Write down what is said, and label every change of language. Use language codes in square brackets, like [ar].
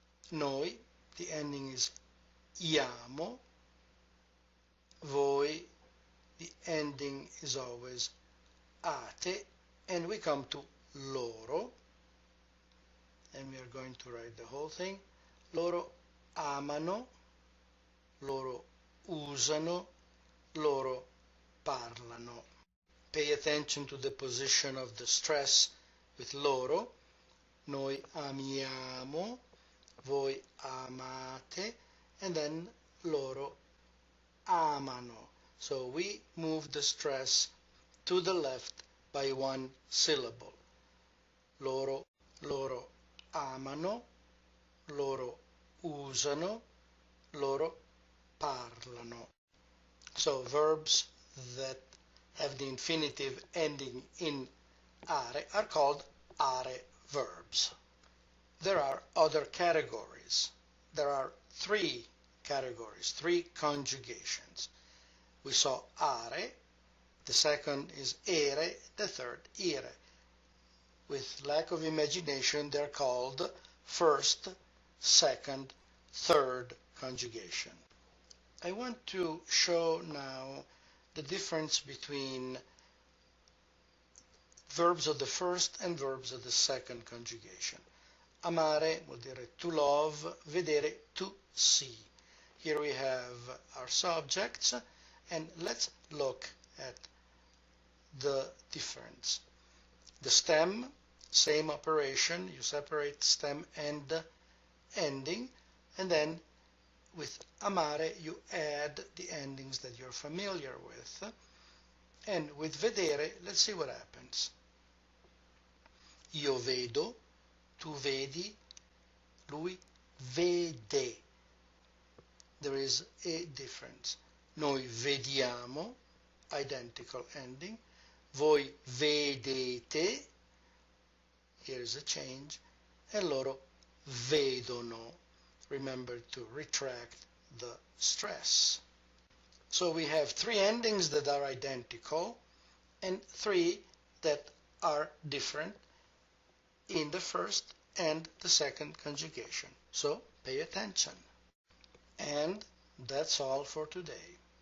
[en] Noi, the ending is iamo. Voi, the ending is always ate. And we come to loro, and we are going to write the whole thing. [it] Loro amano, loro usano, loro parlano. [en] Pay attention to the position of the stress with loro. [it] Noi amiamo, voi amate, [en] and then [it] loro amano. [en] So we move the stress to the left by one syllable. [it] Loro, loro amano, loro usano, loro parlano. [en] So verbs that have the infinitive ending in are called are verbs. There are other categories. There are three categories, three conjugations. We saw are, the second is ere, the third ire. With lack of imagination, they're called first, second, third conjugation. I want to show now the difference between verbs of the first and verbs of the second conjugation. [it] Amare vuol dire [en] to love, [it] vedere, [en] to see. Here we have our subjects, and let's look at the difference. The stem, same operation, you separate stem and ending, and then with amare you add the endings that you're familiar with. And with vedere, let's see what happens. [it] Io vedo, tu vedi, lui vede. [en] There is a difference. [it] Noi vediamo, [en] identical ending. [it] Voi vedete, [en] here's a change. [it] And loro vedono. [en] Remember to retract the stress. So we have three endings that are identical and three that are different in the first and the second conjugation. So pay attention. And that's all for today.